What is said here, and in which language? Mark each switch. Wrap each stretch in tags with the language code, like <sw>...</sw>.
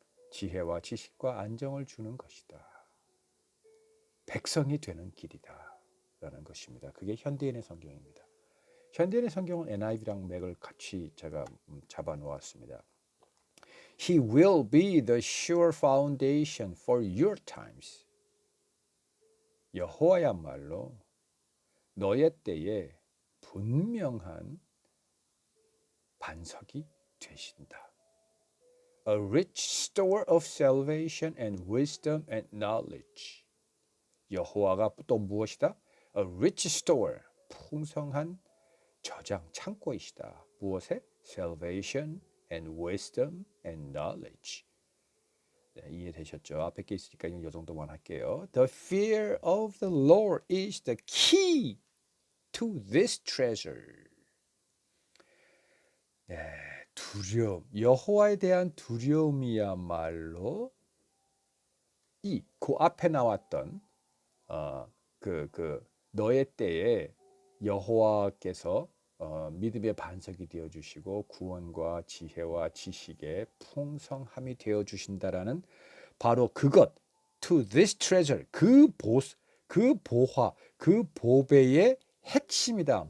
<ko>지혜와 지식과 안정을 주는 것이다. 백성이 되는 길이다. 라는 것입니다. 그게 현대인의 성경입니다. 현대인의 성경은 NIV랑 맥을 같이 제가 잡아 놓았습니다.</ko> <en>He will be the sure foundation for your times.</en> <ko>여호와야말로 너의 때에 분명한 반석이 되신다.</ko> <en>A rich store of salvation and wisdom and knowledge.</en> <ko>여호와가 또 무엇이다?</ko> <en>A rich store,</en> <ko>풍성한 저장 창고이시다. 무엇에?</ko> <en>Salvation and wisdom and knowledge.</en> <ko>네, 이해되셨죠? 앞에 게 있으니까 이 정도만 할게요.</ko> <en>The fear of the Lord is the key to this treasure.</en> <ko>네, 두려움. 여호와에 대한 두려움이야말로 그 앞에 나왔던 그 너의 때에 여호와께서 믿음의 반석이 되어 주시고 구원과 지혜와 지식의 풍성함이 되어 주신다라는 바로 그것,</ko> <en>to this treasure,</en> <ko>그 보화, 그 보배의 핵심이다.</ko>